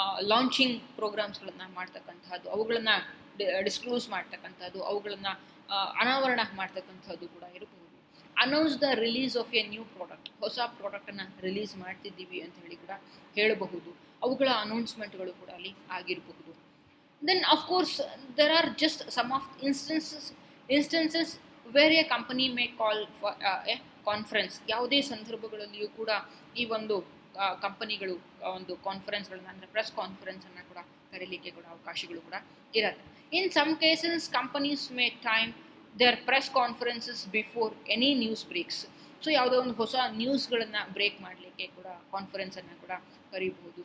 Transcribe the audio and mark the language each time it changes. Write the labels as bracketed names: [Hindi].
[Kannada] Launching ಪ್ರೋಗ್ರಾಮ್ಸ್ಗಳನ್ನು ಮಾಡ್ತಕ್ಕಂಥದ್ದು, ಅವುಗಳನ್ನು disclose ಮಾಡ್ತಕ್ಕಂಥದ್ದು, ಅವುಗಳನ್ನು ಅನಾವರಣ ಮಾಡ್ತಕ್ಕಂಥದ್ದು ಕೂಡ ಇರಬಹುದು. [English] announce the release of a new product, [Kannada] ಹೊಸ ಪ್ರಾಡಕ್ಟನ್ನು ರಿಲೀಸ್ ಮಾಡ್ತಿದ್ದೀವಿ ಅಂತ ಹೇಳಿ ಕೂಡ ಹೇಳಬಹುದು. ಅವುಗಳ ಅನೌನ್ಸ್ಮೆಂಟ್ಗಳು ಕೂಡ ಅಲ್ಲಿ ಆಗಿರಬಹುದು. [English] Then of course there are just some of instances where a company may call for a conference. [Kannada] ಯಾವುದೇ ಸಂದರ್ಭಗಳಲ್ಲಿಯೂ ಕೂಡ ಈ ಒಂದು ಕಂಪನಿಗಳು ಒಂದು ಕಾನ್ಫರೆನ್ಸ್ಗಳನ್ನ ಅಂದರೆ ಪ್ರೆಸ್ ಕಾನ್ಫರೆನ್ಸನ್ನು ಕೂಡ ಕರೀಲಿಕ್ಕೆ ಕೂಡ ಅವಕಾಶಗಳು ಕೂಡ ಇರುತ್ತೆ. [English] In some cases companies may time their press conferences before any news breaks. [Kannada] So ಯಾವುದೋ ಒಂದು ಹೊಸ ನ್ಯೂಸ್ಗಳನ್ನು ಬ್ರೇಕ್ ಮಾಡಲಿಕ್ಕೆ ಕೂಡ ಕಾನ್ಫರೆನ್ಸನ್ನು ಕೂಡ ಕರೀಬಹುದು.